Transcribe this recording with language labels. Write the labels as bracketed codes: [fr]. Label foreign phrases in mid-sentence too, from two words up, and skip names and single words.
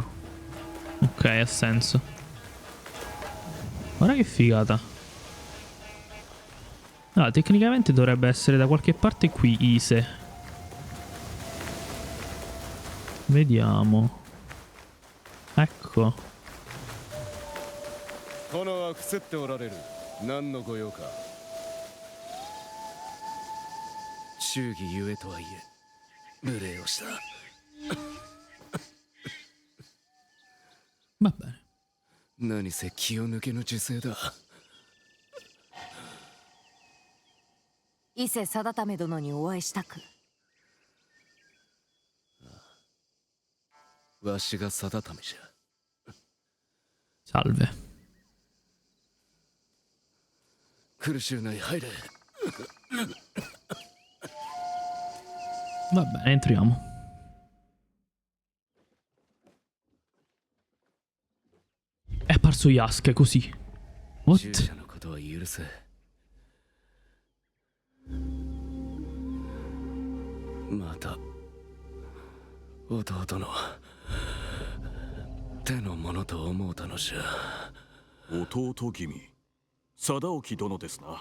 [it] Ok, ha senso. Guarda che figata. Ah, tecnicamente dovrebbe essere da qualche parte qui Ise. Vediamo. Ecco. [ja] 殿は伏せっておられる。何のご用か。忠義ゆえとはいえ無礼をした。 [it] Va bene. [ja] 何せ気を抜けぬ時勢だ。伊勢貞為殿にお会いしたく。わしが定為じゃ。 [it] Salve. [ja] 苦しゅうない入れ。 [it] Va bene, entriamo. È apparso Yasuke così. [ja] 従 [en] What? [ja] 者のことは許せ。また弟の手のものと思うたのじゃ。弟君、貞興殿ですな。